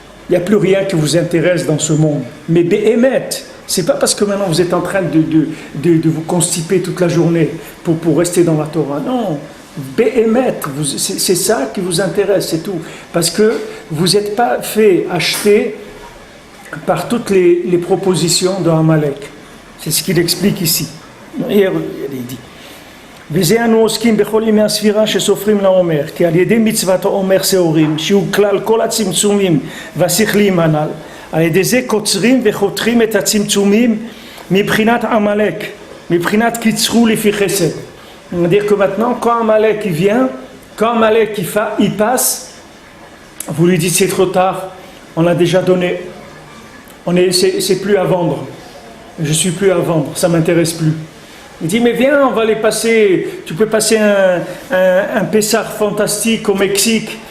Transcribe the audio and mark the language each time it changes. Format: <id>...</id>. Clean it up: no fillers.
<fr>Il n'y a plus rien qui vous intéresse dans ce monde. Mais Be'emet, c'est pas parce que maintenant vous êtes en train de vous constiper toute la journée pour rester dans la Torah. Non. Be'emet, c'est ça qui vous intéresse, c'est tout. Parce que vous n'êtes pas fait acheter par toutes les propositions de Amalek. C'est ce qu'il explique ici. Hier, il dit</fr> <he>וזה אנו עוסקים בכל ימי הספירה שסופרים לעומר, כי על ידי מצוות העומר שעורים, שהוא כלל כל הצמצומים והשכליים הנ"ל, על ידי זה קוצרים וחותכים את הצמצומים מבחינת עמלק, מבחינת קיצרו לפי חסד.</he> <fr>C'est-à-dire que maintenant, quand Amalek il vient, quand Amalek il passe, vous lui dites c'est trop tard, on l'a déjà donné, c'est plus à vendre, je suis plus à vendre, ça m'intéresse plus. Il dit mais viens, on va les passer, tu peux passer un Pessah fantastique au Mexique.</fr>